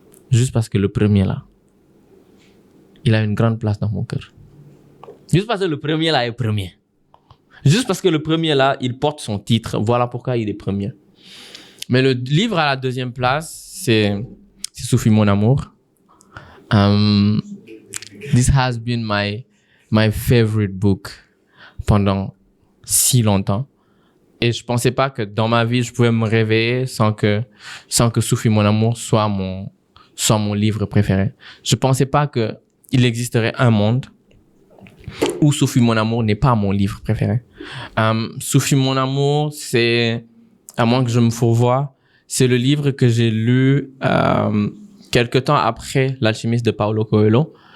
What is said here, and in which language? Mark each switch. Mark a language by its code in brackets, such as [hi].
[fr] Juste parce que le premier, là, il a une grande place dans mon cœur. Juste parce que le premier, là, est premier. Juste parce que le premier, là, il porte son titre. Voilà pourquoi il est premier. Mais le livre à la 2e place, c'est Soufi mon amour. [en] This has been my favorite book [fr] pendant si longtemps. Et je pensais pas que dans ma vie, je pouvais me réveiller sans que Soufi mon amour soit mon livre préféré. Je pensais pas que il existerait un monde ou Sophie mon amour n'est pas mon livre préféré. Sophie mon amour, c'est, à moins que je me fourvoie, c'est le livre que j'ai lu quelque temps après L'Alchimiste de Paulo Coelho.